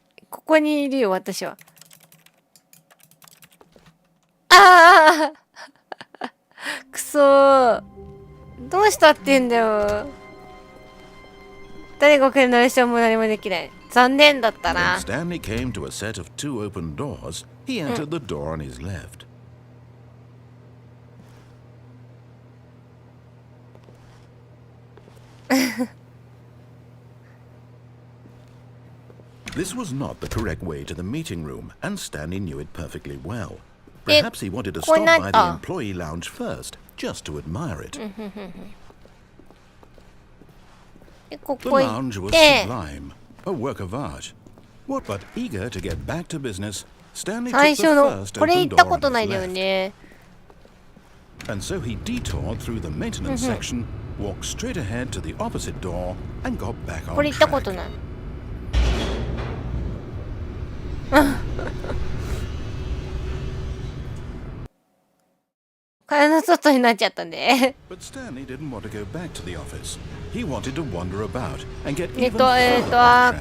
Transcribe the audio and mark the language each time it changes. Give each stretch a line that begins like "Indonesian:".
Japanese: ここにいるよ私は。ああくそー。どうしたって言うんだよ。誰が来るナレーションも何もできない。残念だったな。
English: Stanley came to a set of two open doors. He entered the door on his left. This was not the correct way to the meeting room, and Stanley knew it perfectly well. Perhaps he wanted to stop by the employee lounge first, just to admire it. The lounge was sublime, a work of art. But eager to get back to business, Stanley took the first open door on his left. And so he detoured through the maintenance section, walked straight ahead to the opposite door, and got back on track.
Japanese: 蚊帳の外になっちゃったんで。
English: But Stanley didn't want to go back to the office. He wanted to wander about and get even further off track.